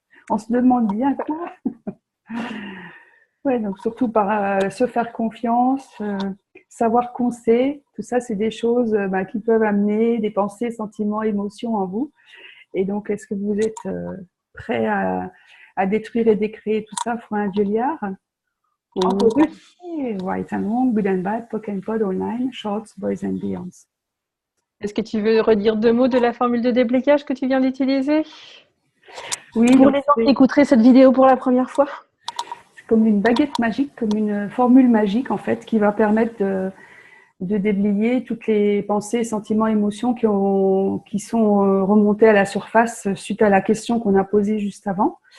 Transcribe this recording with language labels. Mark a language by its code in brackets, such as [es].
[fr] On se demande bien quoi. Ouais, donc surtout par se faire confiance, savoir qu'on sait, tout ça c'est des choses qui peuvent amener des pensées, sentiments, émotions en vous. Et donc est-ce que vous êtes prêt à détruire et décréer tout ça, fois un gueuliard? Oui. [en] Right and wrong, good and bad, poke and pod, all nine, shorts, boys and beyonds. [fr] Est-ce que tu veux redire 2 mots de la formule de déblayage que tu viens d'utiliser? Oui, Pour donc les gens qui écouteraient cette vidéo pour la première fois. c'est comme une baguette magique, comme une formule magique en fait, qui va permettre de déblayer toutes les pensées, sentiments, émotions qui sont remontées à la surface suite à la question qu'on a posée juste avant.